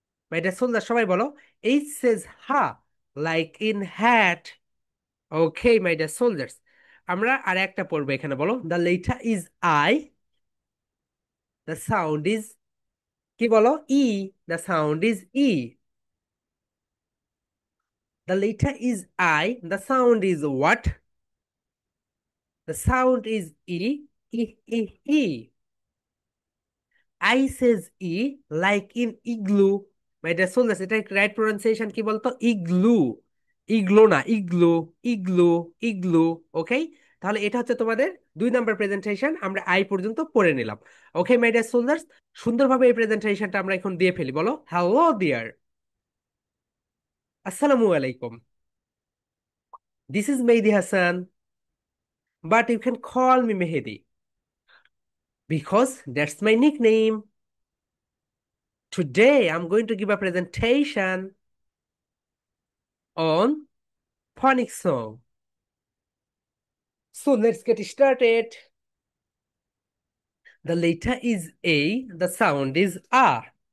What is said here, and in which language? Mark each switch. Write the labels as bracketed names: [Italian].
[English] My dear soldiers, [Bangla] সবাই বলো, [English] H says ha, like in hat. Okay, my dear soldiers. [Bangla] আমরা আর একটা পড়বো এখানে, বলো, [English] the letter is I, the sound is [Bangla] কি বলো? [English] E, the sound is E. The letter is I, the sound is what? The sound is E, E, E, E. I says E, like in igloo. My dear soldiers, [Bangla] এটা right pronunciation কি বলতো? [English] igloo, [Bangla] igloo না, [English] Igloo, igloo, igloo. [Bangla] ওকে, তাহলে এটা হচ্ছে তোমাদের 2 number presentation, আমরা I পর্যন্ত পড়ে নিলাম। [English] okay my dear soldiers, [Bangla] সুন্দরভাবে এই প্রেজেন্টেশনটা আমরা এখন দিয়ে ফেলি, বলো, [English] Hello dear, আসসালামু আলাইকুম, this is Mehedi Hasan, but you can call me Mehedi because that's my nickname. Today I'm going to give a presentation on phonics song. So let's get started. The letter is A, the sound is R.